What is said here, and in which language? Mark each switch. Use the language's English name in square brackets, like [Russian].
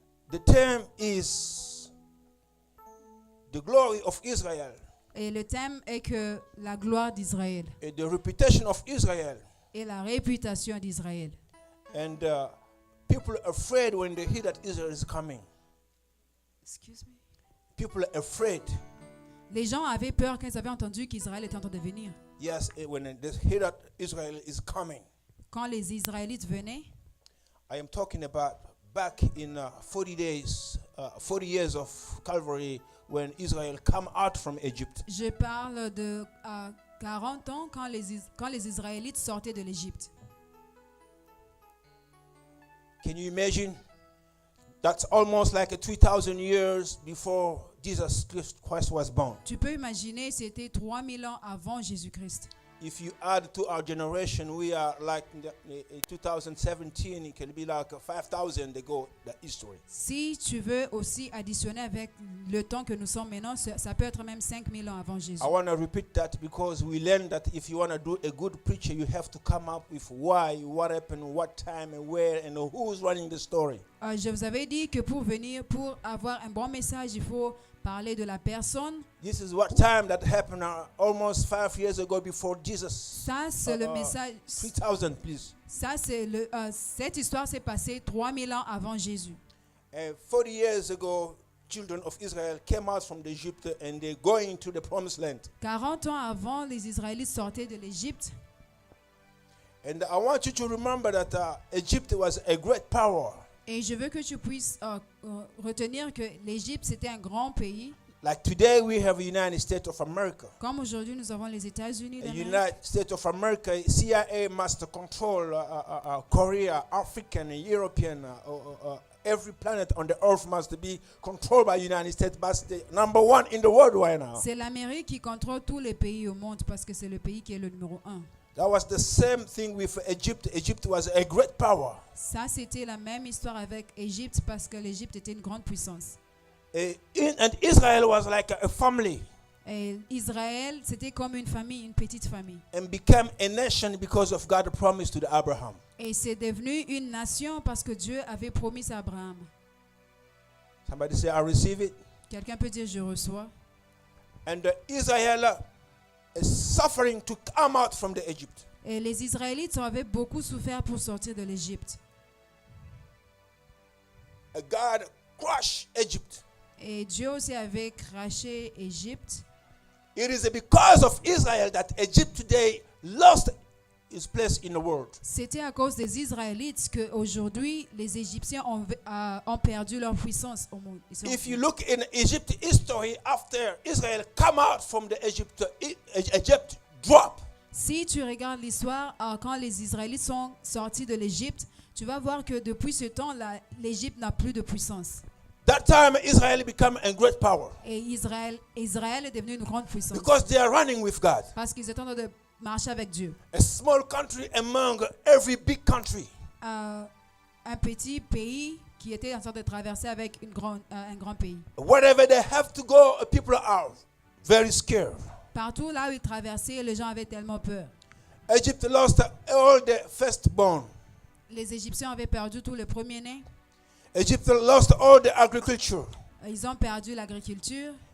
[English] The term is the glory of Israel [French] Et le thème est que la gloire d'Israël [English] and the reputation of Israel. [French] et la réputation d'Israël. [English] And people are afraid when they hear that Israel is coming. Excuse me. People are afraid. [French] Les gens avaient peur quand ils avaient entendu qu'Israël était en train de venir. [English] Yes, when they hear that Israel is coming. [French] Quand les Israélites venaient, [English] I am talking about back in 40 days, 40 years of Calvary when Israel come out from Egypt. [French] je parle de 40 ans quand les Israélites sortaient de l'Égypte. [English] Can you imagine? That's almost like 3,000 years before Jesus Christ was born. [French] Tu peux imaginer, c'était 3000 ans avant Jésus-Christ. [English] If you add to our generation, we are like in 2017, it can be like 5,000 ago, the history. [French] Si tu veux aussi additionner avec le temps que nous sommes maintenant, ça peut être même 5000 ans avant Jésus. [English] I want to repeat that because we learned that if you want to do a good preacher, you have to come up with why, what happened, what time, and where, and who's running the story. [French] Je vous avais dit que pour avoir un bon message, il faut parler de la personne. [English] This is what time that happened almost 5 years ago before Jesus. [French] Ça, c'est le message. [English] 3,000, please. [French] Ça, c'est cette histoire s'est passée 3000 ans avant Jésus. [English] 40 years ago, children of Israel came out from Egypt and they're going to the promised land. [French] 40 ans avant, les Israélites sortaient de l'Égypte. [English] And I want you to remember that Egypt was a great power. [French] Et je veux que tu puisses retenir que l'Égypte, c'était un grand pays. [English] Like today we have the United States of America. [French] Comme aujourd'hui, nous avons les États-Unis [English] The [French] d'Amérique. [English] United States of America, CIA must control Korea, African, European, every planet on the earth must be controlled by the United States. But the number one in the world right now. [French] C'est l'Amérique qui contrôle tous les pays au monde parce que c'est le pays qui est le numéro 1. [English] That was the same thing with Egypt. Egypt was a great power. [French] Ça, c'était la même histoire avec Égypte parce que l'Égypte était une grande puissance. [English] And Israel was like a family. [French] Et Israël, c'était comme une famille, une petite famille. [English] And became a nation because of God's promise to Abraham. [French] Et c'est devenu une nation parce que Dieu avait promis à Abraham. [English] Somebody say, I receive it. [French] Quelqu'un peut dire, je reçois. [English] And Israel is suffering to come out from the Egypt. [French] Et les Israélites avaient beaucoup souffert pour sortir de l'Égypte. [English] God crushed Egypt. [French] Et Dieu aussi avait craché Égypte. [English] It is because of Israel that Egypt today lost its place in the world. [French] C'était à cause des Israélites qu'aujourd'hui, les Égyptiens ont perdu leur puissance au monde. [English] If you look in Egypt history, after Israel come out from the Egypt dropped. [French] Si tu regardes l'histoire, quand les Israélites sont sortis de l'Égypte, tu vas voir que depuis ce temps-là, l'Égypte n'a plus de puissance. [English] That time Israel became a great power. [French] Et Israël est devenu une grande puissance. [English] Because they are running with God. [French] Parce qu'ils étaient en train de marcher avec Dieu. [English] A small country among every big country. [French] Un petit pays qui était en train de traverser avec un grand pays. [English] Wherever they have to go, people are very scared. [French] Partout là où ils traversaient, les gens avaient tellement peur. [English] Egypt lost all the firstborn. [French] Les Égyptiens avaient perdu tous les premiers-nés. [English] Egypt lost all the agriculture. [French] Ils ont perdu l'agriculture.